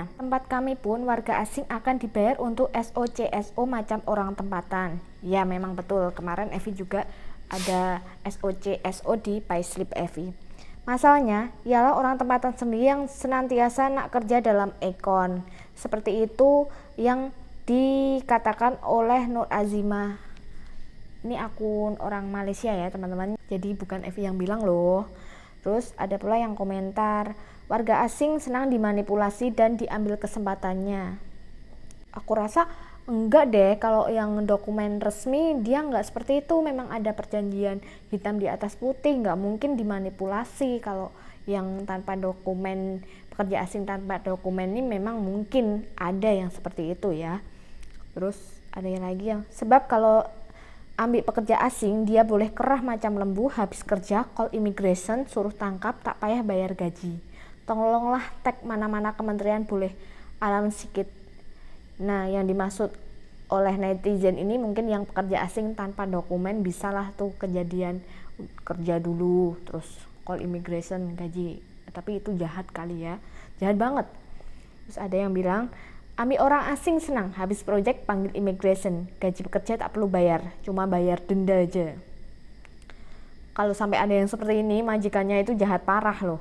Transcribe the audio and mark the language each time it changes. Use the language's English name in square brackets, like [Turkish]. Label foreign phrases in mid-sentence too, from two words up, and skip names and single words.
[Malay] Tempat kami pun warga asing akan dibayar untuk SOCSO macam orang tempatan. [Indonesian] Ya memang betul, kemarin Evi juga ada SOCSO di payslip Evi. [Malay] Masalahnya ialah orang tempatan sendiri yang senantiasa nak kerja dalam ekon. [Indonesian] Seperti itu yang dikatakan oleh Nur Azimah. Ini akun orang Malaysia ya, teman-teman. Jadi bukan Evi yang bilang loh. Terus ada pula yang komentar, warga asing senang dimanipulasi dan diambil kesempatannya. Aku rasa enggak deh, kalau yang dokumen resmi dia enggak seperti itu. Memang ada perjanjian hitam di atas putih, enggak mungkin dimanipulasi. Kalau yang tanpa dokumen, pekerja asing tanpa dokumen ini memang mungkin ada yang seperti itu ya. Terus ada yang lagi yang [Malay] sebab kalau ambil pekerja asing dia boleh kerah macam lembu, habis kerja [English] call immigration [Malay] suruh tangkap, tak payah bayar gaji. Tolonglah tag mana-mana kementerian boleh alam sikit. [Indonesian] Nah yang dimaksud oleh netizen ini mungkin yang pekerja asing tanpa dokumen, bisalah tuh kejadian kerja dulu terus [English] call immigration [Indonesian] gaji. Tapi itu jahat kali ya, jahat banget. Terus ada yang bilang [Malay] ambil orang asing senang, habis project panggil immigration, gaji pekerja tak perlu bayar, [Indonesian] cuma bayar denda aja. Kalau sampai ada yang seperti ini, majikannya itu jahat parah loh.